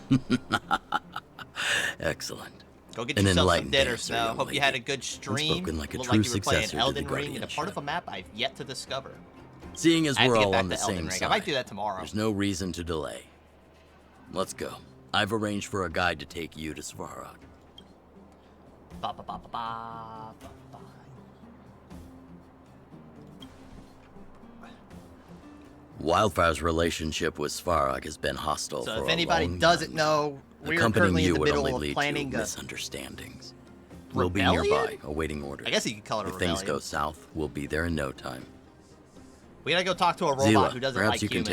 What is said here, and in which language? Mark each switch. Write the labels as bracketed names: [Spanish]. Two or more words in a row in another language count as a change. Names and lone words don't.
[English] Excellent. Go get yourself some dinner, Snow. Hope you had a good stream. Like a Looked true like you were playing successor Elden to the Ring in a part of a map I've yet to discover. Seeing as we're all on the Elden same Ring. side, I might do that tomorrow. There's no reason to delay. Let's go. I've arranged for a guide to take you to Svarog. Ba, ba, ba, ba, ba, ba, ba. Wildfire's relationship with Svarog has been hostile for a long time. So if anybody doesn't know, we're currently in the middle of planning a misunderstandings. We'll be nearby, awaiting orders. I guess you could call it a if rebellion. Things go south, we'll be there in no time. We gotta go talk to a robot Zila, who doesn't perhaps like you humans.